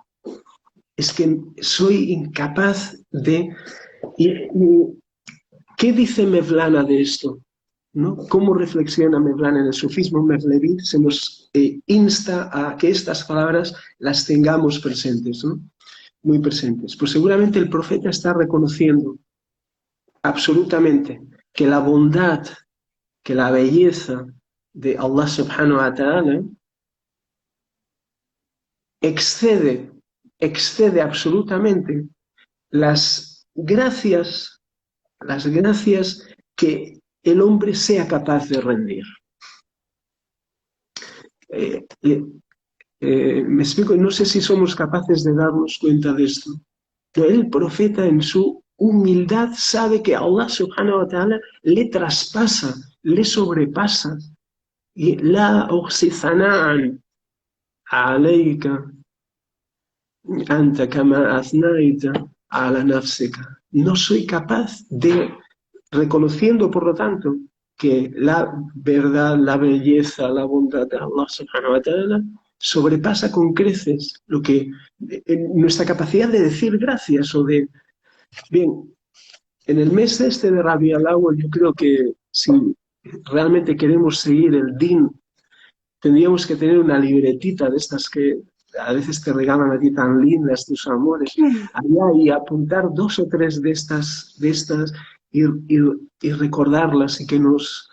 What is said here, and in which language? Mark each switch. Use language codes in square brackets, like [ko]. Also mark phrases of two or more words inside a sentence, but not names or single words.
[es] Es que soy incapaz de... ¿Qué dice Mevlana de esto? ¿No? ¿Cómo reflexiona Mevlana en el sufismo Mevlevi? Se nos insta a que estas palabras las tengamos presentes, ¿no? Muy presentes. Pues seguramente el profeta está reconociendo absolutamente que la bondad, que la belleza de [ar] الله سبحانه وتعالى [es] excede, excede absolutamente las gracias que el hombre sea capaz de rendir. Eh, eh, me explico, no sé si somos capaces de darnos cuenta de esto. Pero el profeta en su humildad sabe que [ar] الله سبحانه وتعالى [es] le traspasa, le sobrepasa. [ar] Y لا أحصي ثناء عليك أنت كما أثنيت على نفسك. [es] No soy capaz de, reconociendo por lo tanto que la verdad, la belleza, la bondad de [ar] الله سبحانه وتعالى [es] sobrepasa con creces lo que nuestra capacidad de decir gracias o de, bien, en el mes este de Rabi al-Awwal yo creo que si realmente queremos seguir el din, tendríamos que tener una libretita de estas que a veces te regalan a ti tan lindas tus amores, allá y apuntar dos o tres de estas y recordarlas y que nos...